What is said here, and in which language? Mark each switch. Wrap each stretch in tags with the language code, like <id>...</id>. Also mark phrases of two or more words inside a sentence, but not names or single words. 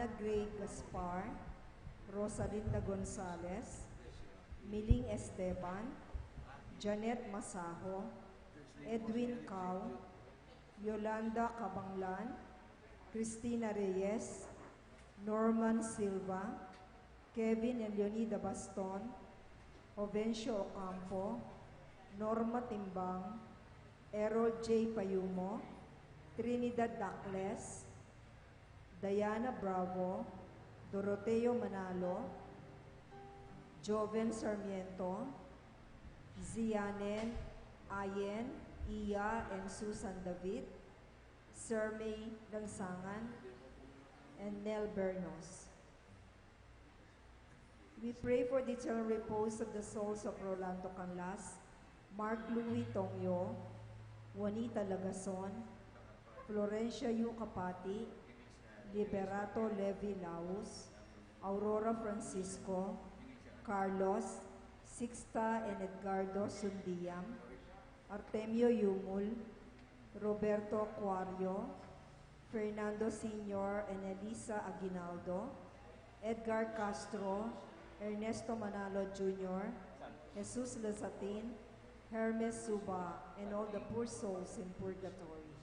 <en>Gray Gaspar, Rosalinda Gonzalez, Miling Esteban, Janet Masaho, Edwin Cao, Yolanda Cabanglan, Cristina Reyes, Norman Silva, Kevin and Leonida Baston, Ovencio Ocampo, Norma Timbang, Errol J. Payumo, Trinidad Dacles, Diana Bravo, Doroteo Manalo, Joven Sarmiento, Zianen, Ayen, Iya, and Susan David, Sir May Langsangan, and Nel Bernos. We pray for the eternal repose of the souls of Rolando Canlas, Mark Louis Tongyo, Juanita Lagason, Florencia Yu Capati, Liberato Levi Laus, Aurora Francisco, Carlos, Sixta and Edgardo Sundiam, Artemio Yumul, Roberto Aquario, Fernando Sr. and Elisa Aguinaldo, Edgar Castro, Ernesto Manalo Jr., Jesus Lazatin, Hermes Suba, and all the poor souls in purgatory.</en>